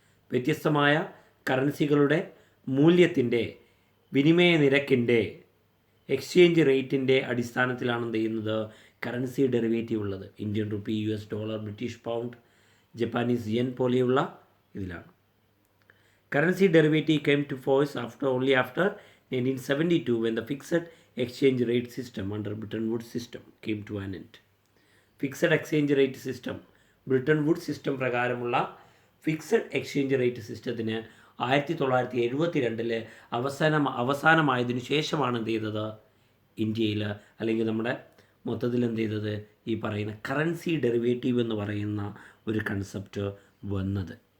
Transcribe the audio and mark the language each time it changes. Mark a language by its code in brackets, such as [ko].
[ml] വ്യത്യസ്തമായ കറൻസികളുടെ മൂല്യത്തിൻ്റെ, വിനിമയ നിരക്കിൻ്റെ, എക്സ്ചേഞ്ച് റേറ്റിൻ്റെ അടിസ്ഥാനത്തിലാണ് എന്ത് ചെയ്യുന്നത്? കറൻസി ഡെറിവേറ്റീവ് ഉള്ളത്. Indian rupee, US dollar, British pound, Japanese N പോലെയുള്ള ഇതിലാണ്. [en] Currency derivative came to force only after 1972 when the fixed exchange rate system under Bretton Woods system came to an end. [ml] Fixed exchange rate system, Britain would system പ്രകാരമുള്ള fixed exchange rate സിസ്റ്റത്തിന് 1972 അവസാനമായതിനു ശേഷമാണ് എന്ത് ചെയ്തത്, ഇന്ത്യയിൽ അല്ലെങ്കിൽ നമ്മുടെ മൊത്തത്തിൽ എന്ത് ചെയ്തത്, ഈ പറയുന്ന കറൻസി ഡെറിവേറ്റീവ് എന്ന് പറയുന്ന ഒരു കൺസെപ്റ്റ് വന്നത്.